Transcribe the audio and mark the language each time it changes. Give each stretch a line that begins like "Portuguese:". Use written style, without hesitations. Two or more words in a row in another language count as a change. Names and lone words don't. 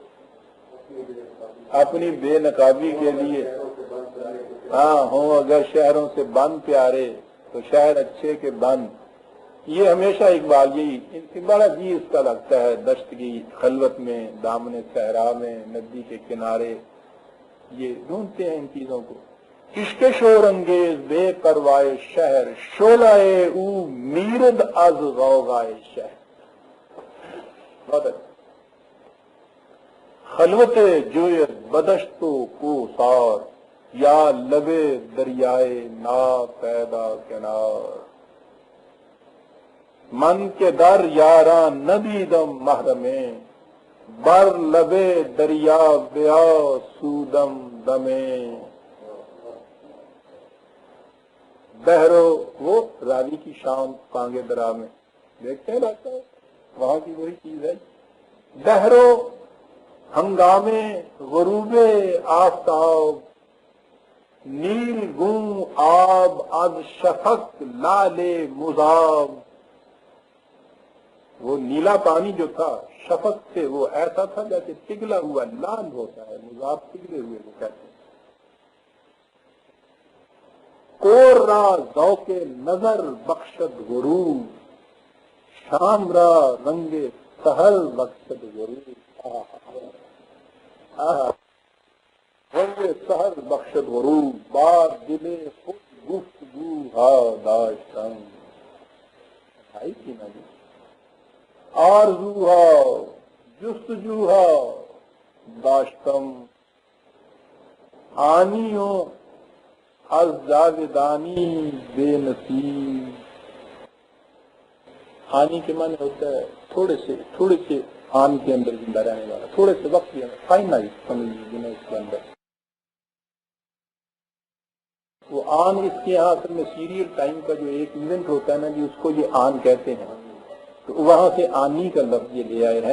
Urdu: اپنی بے نقابی کے لیے، ہاں ہوں اگر شہروں سے بند پیارے تو شہر اچھے کے بند، یہ ہمیشہ اقبال یہی بڑا جی اس کا لگتا ہے، دشت کی خلوت میں، دامن صحرا میں، ندی کے کنارے، یہ ڈھونڈتے ہیں ان چیزوں کو۔
Persian: عشق شور انگیز بے پروائے شہر، شعلۂ او میرد از غوغائے شہر،
Urdu: بہت اچھا۔
Persian: خلوت جویت بدشت و کوثار، یا لبے دریائے نا پیدا کنار، من کے در یاراں ندیدم محرمیں، بر لبے دریا بیا سودم دمیں، بہرو
Urdu: وہ راوی کی شام کانگے درا میں دیکھتے ہیں ڈاکٹر صاحب، وہاں کی وہی چیز ہے۔
Persian: بہرو ہنگامے غروب آفتاب، نیل گوں آب از شفق لال مذاب،
Urdu: وہ نیلا پانی جو تھا شفق سے وہ ایسا تھا جیسے پگھلا ہوا لال ہوتا ہے، مذاب پگھلے ہوئے وہ کہتے ہیں۔
Persian: کور را ذوق نظر بخشد غروب، شام را رنگ سحر بخشد غروب، رنگ سحر بخشد غروب، بار دل خود گفتگو ہا داشتم،
Urdu: بھائی کی نا جی،
Persian: آرزو ہا جستجو ہا داشتم، آنیوں از جاویدانی بے نصیب،
Urdu: آنی کے معنی ہوتا ہے تھوڑے سے آن کے اندر زندہ رہنے والا، تھوڑے سے وقت کے اندر، فائنائٹ سمجھ لیجیے اس کے اندر۔ وہ آن اس کے یہاں اصل میں
English: serial time
Urdu: کا جو ایک ایونٹ ہوتا ہے نا جی، اس کو یہ آن کہتے ہیں، تو وہاں سے آنی کا لفظ یہ لے آئے ہیں۔